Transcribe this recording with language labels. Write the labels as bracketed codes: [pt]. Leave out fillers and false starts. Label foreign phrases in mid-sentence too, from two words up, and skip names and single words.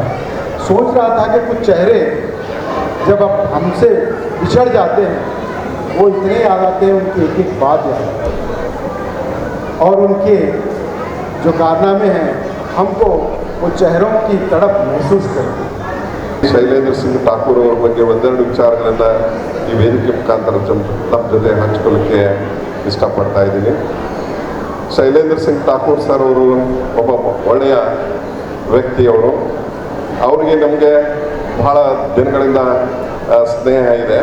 [hi] सोच रहा था कि कुछ चेहरे जब अब हमसे बिछड़ जाते हैं, वो इतने याद आते हैं, उनकी एक एक बात याद आती है और उनके जो कारनामे हैं हमको वो चेहरों की तड़प महसूस करते हैं। [kn] ಶೈಲೇಂದ್ರ ಸಿಂಗ್ ಠಾಕೂರ್ ಅವ್ರ ಬಗ್ಗೆ ಒಂದೆರಡು ವಿಚಾರಗಳನ್ನು ಈ ವೇದಿಕೆ ಮುಖಾಂತರ ನಮ್ಮ ಜೊತೆ ಹಂಚ್ಕೊಳ್ಳೋಕ್ಕೆ ಇಷ್ಟಪಡ್ತಾ ಇದ್ದೀನಿ. ಶೈಲೇಂದ್ರ ಸಿಂಗ್ ಠಾಕೂರ್ ಸರ್ ಅವರು ಒಬ್ಬ ಒಳ್ಳೆಯ ವ್ಯಕ್ತಿಯವರು. ಅವರಿಗೆ ನಮಗೆ ಬಹಳ ದಿನಗಳಿಂದ ಸ್ನೇಹ ಇದೆ.